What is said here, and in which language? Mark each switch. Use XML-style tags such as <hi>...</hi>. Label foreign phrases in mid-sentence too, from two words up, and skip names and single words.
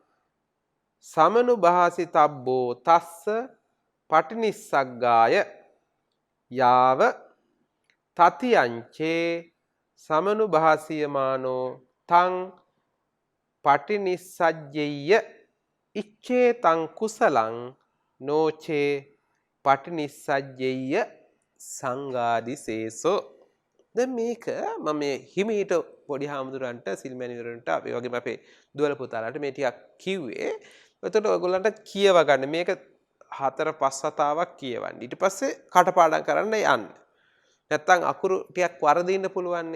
<pi>සමනුභාසිතබ්බෝ තස්ස පටිනිස්සග්ගාය යාව තතියංචේ සමනුභාසියමානෝ තං පටිනිස්සජ්ජෙය්‍ය ඉච්ඡේ තං කුසලං නොචේ පටිනිස්සජ්ජෙය්‍ය සංඝාදිසේසෝ.</pi> <si>දැන් මේක මම මේ හිමීට පොඩි හාමුදුරන්ට සිල්මැණිවරන්ට අපි වගේම අපේ දුවල පුතාලාට මේ ටිකක් කිව්වේ. එතකොට ඔයගොල්ලන්ට කියව ගන්න මේක 4-5 වතාවක් කියවන්න. ඊට පස්සේ කටපාඩම් කරන්න යන්න. නැත්තම් අකුරු ටිකක් වරදින්න පුළුවන්.</si>